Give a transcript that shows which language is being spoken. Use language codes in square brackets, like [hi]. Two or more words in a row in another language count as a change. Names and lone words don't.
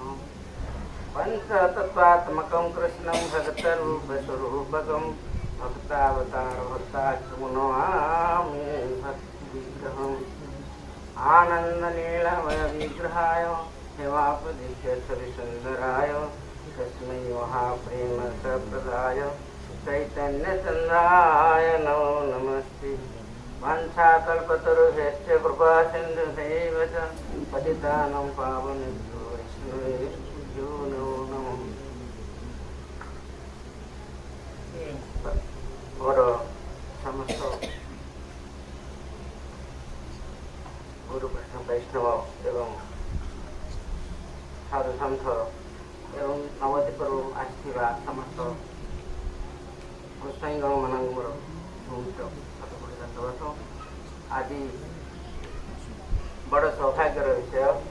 [sa] पंचतत्त्वात्मकं कृष्णं भगतरूपस्वरूपकं भक्तावतारभक्ताख्यमुनमामि भक्तिविग्रहम् आनन्दनीलमयविग्रहाय हेमापदिश्यच्छविसुन्दराय तस्मै महाप्रेमसप्रदाय चैतन्यचन्द्राय नमो नमस्ते। वाञ्छाकल्पतरुभ्यश्च कृपासिन्धुभ्यैव च पतितानां पावनेभ्यो वैष्णवेभ्यो नमो नमः। [or] ମୋର ସମସ୍ତ ଗୁରୁ ବୈଷ୍ଣବ ଏବଂ ସାଧୁ ସନ୍ଥ ଏବଂ ନବଦ୍ୱୀପରୁ ଆସିଥିବା ସମସ୍ତ ଗୋସାଇଁଗଣ ମାନଙ୍କୁ ମୋର ଶତକୋଟି ଆଜି ବଡ଼ ସୌଭାଗ୍ୟର ବିଷୟ।